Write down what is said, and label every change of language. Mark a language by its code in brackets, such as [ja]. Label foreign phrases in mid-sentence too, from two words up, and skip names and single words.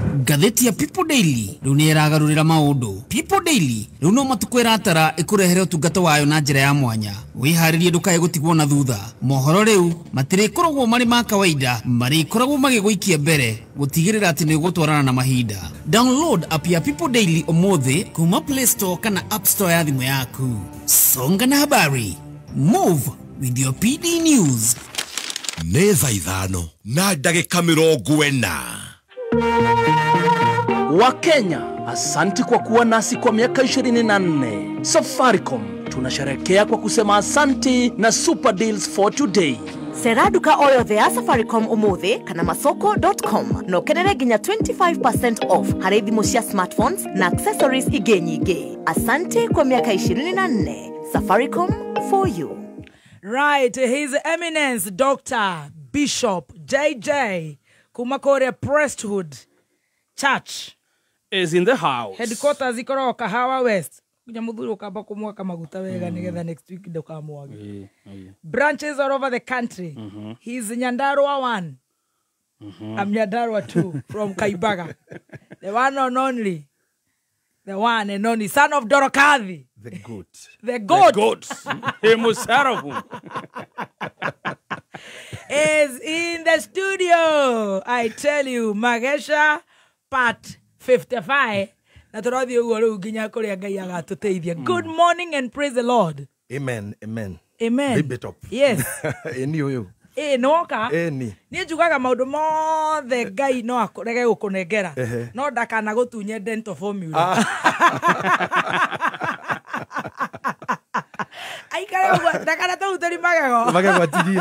[ki] ngatheti ya People Daily riu ni iragarurira maundu. People Daily riu no matukwira atara ikurehere utungata wayo na njira ya mwanya. Wiharirie ndukae gutigwo na thutha. Mohoro riu matire koragwo mari ma kawaida, mari koragwo magiguikia mbere gutigirira ati ni gutwarana na mahinda. Download app ya People Daily omothi kuma Play Store kana App Store ya thimu yaku. [sw] Songa na habari. [en] Move with your PD News. [ki] Nä thaa ithano na ndagĩka 40. [sw] Wakenya, asanti kwa kuwa nasi kwa miaka 24. Safaricom tunasherehekea kwa kusema asanti na [en] super deals for today. [ki] Sera duka oyothe ya Safaricom umuthi kana masoko.com no kenere nginya 25% off harĩ thimũ cia smartphones na accessories ingĩ nyingĩ. [sw] Asante kwa miaka 24. Safaricom [en] for you. Right, His Eminence Dr. Bishop JJ Kumakore Priesthood Church is in the house. [ki] Headquarters ikoro Kahawa West. Kunya muthuri ukamba kumwaka maguta wega nigetha [en] next week [ki] ndukamwage. [en] Branches all over the country. He's Nyandarua 1. I'm Nyandarua 2 from Kaibaga. The one and only. The one and only son of Dorokadhi. The goat. The goat. The goat. Hemusarafu. Is in the studio. I tell you, Magesha part 55. Good morning and praise the Lord. Amen. Amen. Amen. Rip it up. Yes. [ki] Noka. Ni njugaga maundu mothe Ngai no akorege gukunengera. No ndakana gutunye [en] dental formula. [ki] Aikara ndakana tutari magego. Magego atigie.